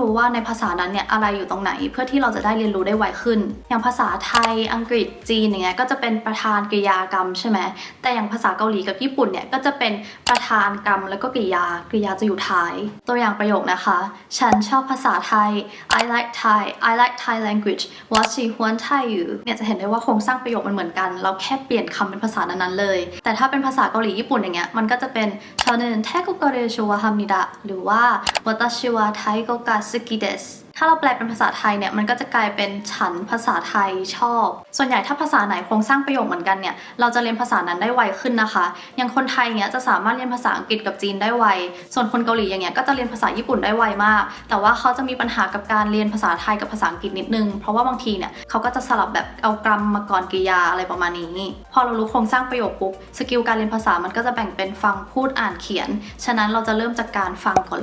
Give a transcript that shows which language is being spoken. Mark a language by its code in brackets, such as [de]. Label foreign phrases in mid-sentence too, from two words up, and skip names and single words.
[th] รู้ว่าในภาษานั้นเนี่ยอะไรอยู่ตรงไหนเพื่อที่เราจะได้เรียนรู้ได้ไวขึ้นอย่างภาษาไทยอังกฤษจีนอย่างเงี้ยก็จะเป็นประธานกริยากรรมใช่ไหมแต่อย่างภาษาเกาหลีกับญี่ปุ่นเนี่ยก็จะเป็นประธานกรรมแล้วก็กริยาจะอยู่ท้ายตัวอย่างประโยคนะคะฉันชอบภาษาไทย [en] I like Thai language [zh] 我喜欢泰语 [th] เนี่ยจะเห็นได้ว่าโครงสร้างประโยคมันเหมือนกันเราแค่เปลี่ยนคำเป็นภาษานั้นๆเลยแต่ถ้าเป็นภาษาเกาหลีญี่ปุ่นอย่างเงี้ยมันก็จะ เป็น [ko] 저는 태국어를 좋아합니다 [th] หรือว่า [ja] 私はタイ語が好きです [th] ถ้าเราแปลเป็นภาษาไทยเนี่ยมันก็จะกลายเป็นฉันภาษาไทยชอบส่ วนใหญ่ถ้าภาษาไหนโครงสร้างประโยคเหมือนกันเนี่ยเราจะเรียนภาษานั้นได้ไวขึ้นนะคะอย่างคนไทยเนี่ยจะสามารถเรียนภาษาอังกฤษกับจีนได้ไวส่วนคนเกาหลีอย่างเงี้ยก็จะเรียนภาษาญี่ปุ่นได้ไวมากแต่ว่าเขาจะมีปัญหากับการเรียนภาษาไทยกับภาษาอังกฤษนิดนึงเพราะว่าบางทีเนี่ยเขาก็จะสลับแบบเอากรรมมาก่อนกริยาอะไรประมาณนี้พอเรารู้โครงสร้างประโยคปุ๊บสกิลการเรียนภาษามันก็จะแบ่งเป็นฟังพูดอ่านเขียนฉะนั้นเราจะเริ่มจากการฟังก่อน